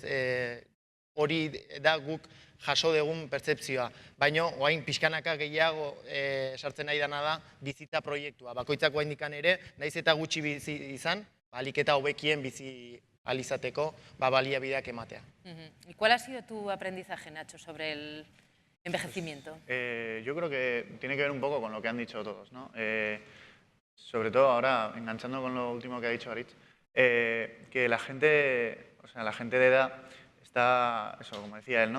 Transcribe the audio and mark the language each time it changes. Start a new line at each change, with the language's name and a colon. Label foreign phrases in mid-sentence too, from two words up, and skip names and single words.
Basque: Hori da guk jaso dugun pertzepzioa. Baina, oain pixkanaka gehiago sartzen nahi dana da bizitza proiektua. Bakoitzako haindikan ere, nahiz eta gutxi bizi izan, ahalik eta hobekien bizi ahal izateko baliabideak ematea.
Spanish: ¿Y cuál ha sido tu aprendizaje, Nacho, sobre el envejecimiento? Yo creo que tiene que ver un poco con lo que han dicho todos, ¿no? Sobre todo ahora, enganchando con lo último que ha dicho Aritz, que la gente de edad está, eso, como decía él, ¿no?